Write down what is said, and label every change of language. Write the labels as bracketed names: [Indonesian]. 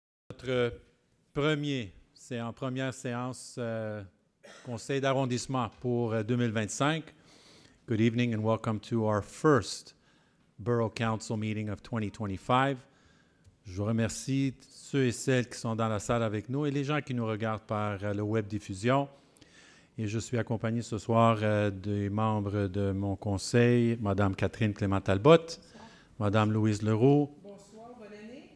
[French] notre première séance Conseil d'arrondissement pour 2025. [English] Good evening and welcome to our first Borough Council meeting of 2025. [French] Je vous remercie ceux et celles qui sont dans la salle avec nous et les gens qui nous regardent par le web diffusion. Et je suis accompagné ce soir des membres de mon conseil, Mme Catherine Clément-Talbot, Mme Louise Leroux, bonsoir, bonne année.